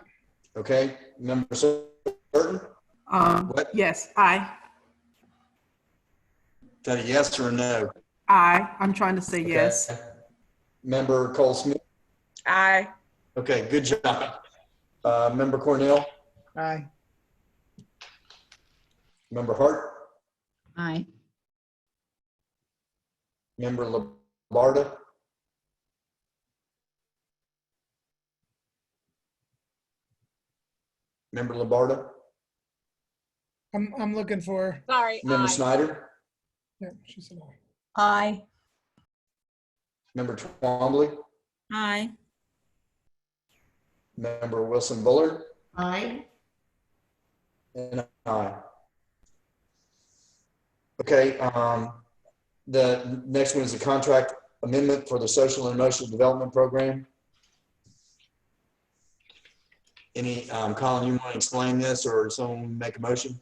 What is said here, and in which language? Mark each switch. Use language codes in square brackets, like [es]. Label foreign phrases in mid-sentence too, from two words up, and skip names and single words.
[en] Okay, member Certain? What? Yes, aye. Is that a yes or a no? Aye. I'm trying to say yes. Okay. Member Cole Smith? Aye. Okay, good job. Member Cornell? Aye. Member Hart? Aye. Member Labarda? Member Labarda? I'm looking for. Sorry. Member Aye. Snyder? Yeah, she said aye. Aye. Member Twombly? Aye. Member Wilson Bullard? Aye. And aye. Okay, the next one is a contract amendment for the social and emotional development program. Any, Colin, you want to explain this or someone make a motion?